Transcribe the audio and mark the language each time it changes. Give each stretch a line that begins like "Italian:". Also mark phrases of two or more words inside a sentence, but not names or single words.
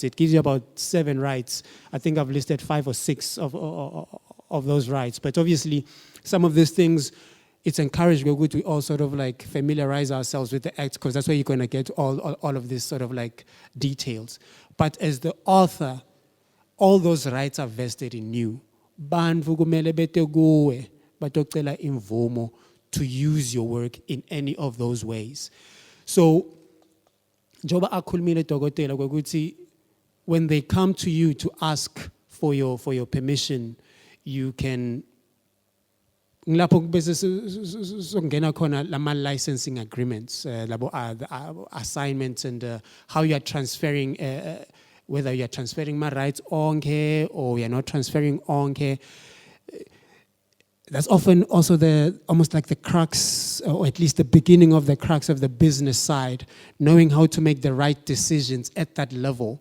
English: It gives you about 7 rights. I think I've listed 5 or 6 of those rights. But obviously, some of these things, it's encouraged we all sort of like familiarize ourselves with the act, because that's where you're going to get all of this sort of like details. But as the author, all those rights are vested in you.
Swati: Bantu kumele bete kuwe batocela imvumo
English: to use your work in any of those ways. So,
Swati: njoba akhulumile dokotela ukuthi
English: when they come to you to ask for your permission, you can
Swati: ngilapho bese sokungena khona lama
English: licensing agreements, labo assignments, and how you are transferring whether you are transferring my rights onke or you are not transferring onke. That's often also almost like the crux, or at least the beginning of the crux of the business side, knowing how to make the right decisions at that level.